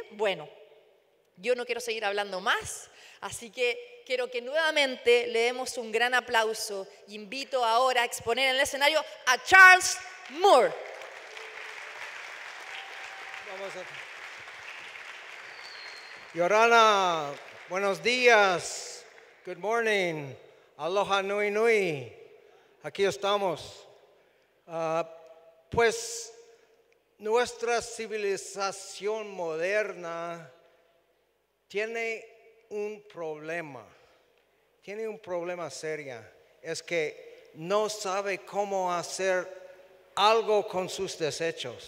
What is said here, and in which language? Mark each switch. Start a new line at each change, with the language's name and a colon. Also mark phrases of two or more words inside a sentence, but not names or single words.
Spanish: Bueno, yo no quiero seguir hablando más, así que quiero que nuevamente le demos un gran aplauso. Invito ahora a exponer en el escenario a Charles Moore. Yorana, buenos días,
English: good morning,
Hawaiian: aloha nui nui,
Spanish: aquí estamos. Pues nuestra civilización moderna tiene un problema serio, es que no sabe cómo hacer algo con sus desechos.